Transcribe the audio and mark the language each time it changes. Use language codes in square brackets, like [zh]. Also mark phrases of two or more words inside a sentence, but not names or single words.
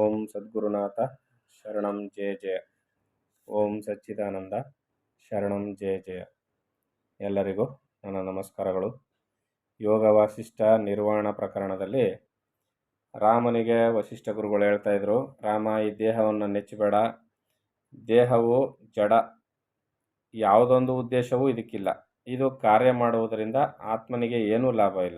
[sa] ಸದ್ಗುರುನಾಥ ಶರಣಂ ಜಯ ಜಯ. ಓಂ ಸಚ್ಚಿದಾನಂದ ಶರಣಂ ಜಯ ಜಯ. [kn] ಎಲ್ಲರಿಗೂ ನನ್ನ ನಮಸ್ಕಾರಗಳು. ಯೋಗ ವಾಸಿಷ್ಠ ನಿರ್ವಾಣ ಪ್ರಕರಣದಲ್ಲಿ ರಾಮನಿಗೆ ವಸಿಷ್ಠ ಗುರುಗಳು ಹೇಳ್ತಾ ಇದ್ರು, ರಾಮ, ಈ ದೇಹವನ್ನು ನೆಚ್ಚಬೇಡ, ದೇಹವು ಜಡ, ಯಾವುದೊಂದು ಉದ್ದೇಶವೂ ಇದಕ್ಕಿಲ್ಲ, ಇದು ಕಾರ್ಯ ಮಾಡುವುದರಿಂದ ಆತ್ಮನಿಗೆ ಏನೂ ಲಾಭ ಇಲ್ಲ.